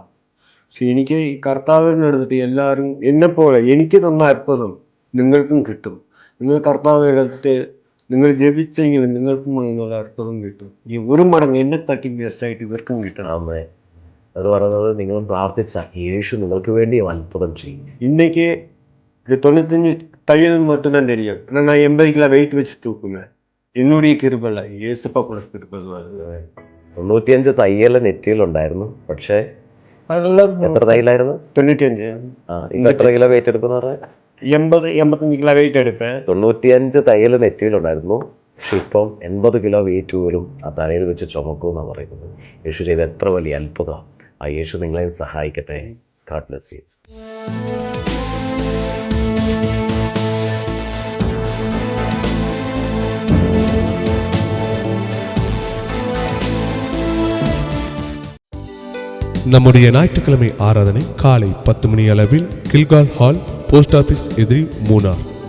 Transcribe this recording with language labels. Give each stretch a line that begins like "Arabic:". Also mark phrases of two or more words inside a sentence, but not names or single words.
Malayalam: പക്ഷെ എനിക്ക് ഈ കർത്താവിനെടുത്തിട്ട് എല്ലാവരും എന്നെപ്പോലെ എനിക്ക് തന്ന അത്ഭുതം നിങ്ങൾക്കും കിട്ടും. നിങ്ങൾ കർത്താവ് എടുത്തിട്ട് നിങ്ങൾ ജപിച്ചെങ്കിൽ നിങ്ങൾക്കും എന്നുള്ള അത്ഭുതം കിട്ടും. ഈ ഒരു മടങ്ങ് എന്നെ തട്ടി ബെസ്റ്റായിട്ട് ഇവർക്കും കിട്ടണം. അമ്മേ, അത് പറയുന്നത് നിങ്ങൾ പ്രാർത്ഥിച്ച യേശു നിങ്ങൾക്ക് വേണ്ടി അത്ഭുതം ചെയ്യും.
Tamil: இன்னைக்கு 95 தையல் மட்டும்தான் தெரியும். ஆனால் நான் 80
English: kilo weight
Tamil: வச்சு தூக்குவேன். என்னுடைய கிருபை യേശുപ്പ கூட கிருபை.
Malayalam: 95 തയ്യൽ നെറ്റിയിലുണ്ടായിരുന്നു. പക്ഷേ എത്ര തയ്യലായിരുന്നു? 95. എത്ര
English: kilo weight
Malayalam: എടുക്കുന്ന? 85
English: kilo weight
Malayalam: എടുപ്പേ. 95 തയ്യൽ നെറ്റിയിലുണ്ടായിരുന്നു. പക്ഷെ ഇപ്പം 80
English: kilo weight
Malayalam: പോലും ആ തലയിൽ വെച്ച് ചുമക്കുമെന്നാണ് പറയുന്നത്. യേശു ചെയ്ത എത്ര വലിയ അത്ഭുതം. ആ യേശു നിങ്ങളെ സഹായിക്കട്ടെ.
English: God bless you.
Tamil: நம்முடைய ஞாயிற்றுக்கிழமை ஆராதனை காலை 10 மணி அளவில் கில்கால் ஹால்,
English: post office
Tamil: எதிரி, மூனார்.